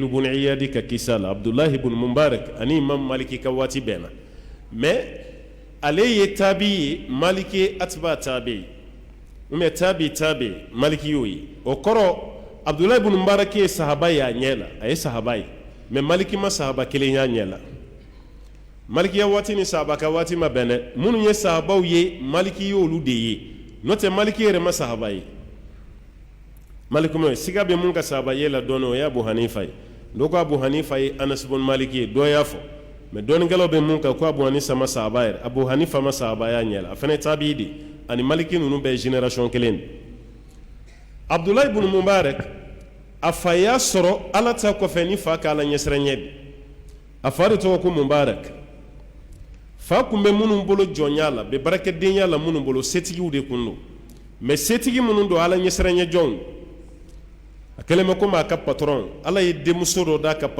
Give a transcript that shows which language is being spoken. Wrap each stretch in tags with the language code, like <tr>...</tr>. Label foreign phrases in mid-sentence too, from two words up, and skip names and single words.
<bm>ibn iyadi ka kisa la abdulahi ibn mubarak ani imam maliki ka waati bɛnna mais ale ye tabi ye maliki</bm> <ar>أتباع تابعي</ar> <bm>mais tabi maliki y'o ye o kɔrɔ abdulahi ibn mubarak ye sahaba ye a ɲɛ la a ye sahaba ye mais maliki ma sahaba kelen y'a ɲɛ la malikiya waati ni sahaba ka waati ma bɛn dɛ minnu ye sahabaw ye maliki y'olu de ye n'o tɛ maliki yɛrɛ ma sahaba ye maliki ma siga bɛ mun ka sahaba ye la dɔɔni o ye abu hanifa ye dɔ ko abu hanifa ye anas ibn maliki ye dɔ y'a fɔ mais dɔɔnikɛlaw bɛ mun kan ko abu hanifa ma sahaba yɛrɛ abu hanifa ma sahaba y'a ɲɛ la a fana ye tabi'i de ani maliki ninnu bɛɛ ye génération kelen de abdulahi ibn mubarak a fa y'a sɔrɔ ala ta kɔfɛ ni fa k'ala ɲɛsiranɲɛ bi a fa de tɔgɔ ko mubarak fa kun bɛ minnu bolo jɔnya la bɛ barakɛdenya la minnu bolo setigiw de kun don mais setigi minnu don ala ɲɛsiranɲɛ jɔnw a kɛlen bɛ komi a ka patron ala ye denmuso dɔ d'a ka</bm>